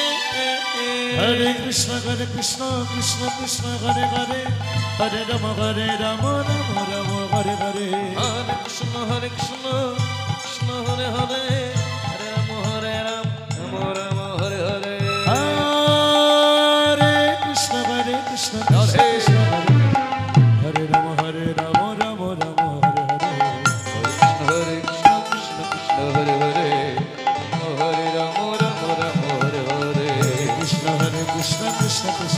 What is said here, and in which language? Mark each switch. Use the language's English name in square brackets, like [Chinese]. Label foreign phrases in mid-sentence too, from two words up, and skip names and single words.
[Bangla] হরে কৃষ্ণ কৃষ্ণ হরে হরে হরে রাম রাম হরে হরে হরে কৃষ্ণ কৃষ্ণ হরে হরে হরে রাম রাম রাম হরে হরে হরে কৃষ্ণ কৃষ্ণ রাধে। হরে রাম রাম হরে হরে হরে কৃষ্ণ কৃষ্ণ হরে হরে হরে রাম রাম হরে হরে কৃষ্ণ কৃষ্ণ হরে হরে